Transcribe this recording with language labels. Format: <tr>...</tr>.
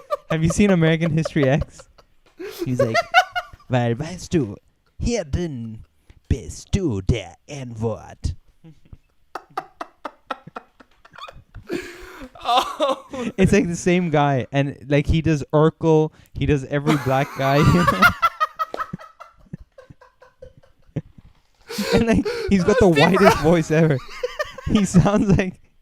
<en>Have you seen American History X? He's like,</en> <de>weil, weißt du, hier drin bist du der N-Wort. Oh,</de> <en>It's like the same guy, and like he does Urkel, he does every black guy. And like he's got the whitest voice ever. He sounds like.</en>